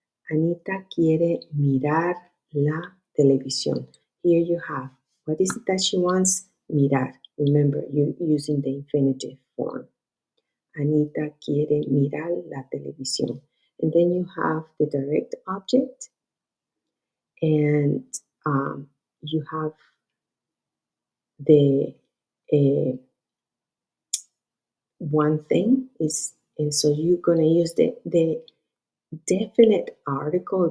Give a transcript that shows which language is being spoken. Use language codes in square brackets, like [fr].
[es] Anita quiere mirar la televisión. [en] Here you have, what is it that she wants? Mirar. Remember, you're using the infinitive form. [es] Anita quiere mirar la televisión. [en] And then you have the direct object, and you have the one thing is, and so you're going to use the definite article.